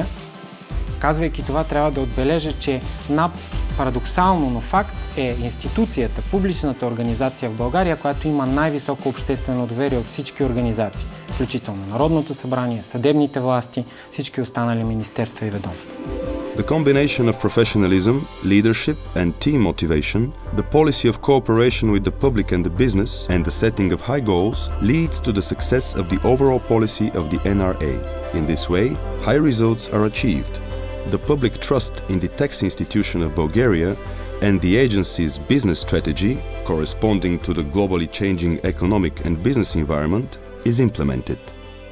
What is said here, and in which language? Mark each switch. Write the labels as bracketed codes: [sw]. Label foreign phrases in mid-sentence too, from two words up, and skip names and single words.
[bg] Казвайки това, трябва да отбележа, че НАП парадоксално, но факт, е институцията, публичната организация в България, която има най-високо обществено доверие от всички организации, включително Народното събрание, съдебните власти, всички останали министерства и ведомства. [en] The combination of professionalism, leadership and team motivation, the policy of cooperation with the public and the business, and the setting of high goals leads to the success of the overall policy of the NRA. In this way, high results are achieved. The public trust in the tax institution of Bulgaria and the agency's business strategy, corresponding to the globally changing economic and business environment, is implemented.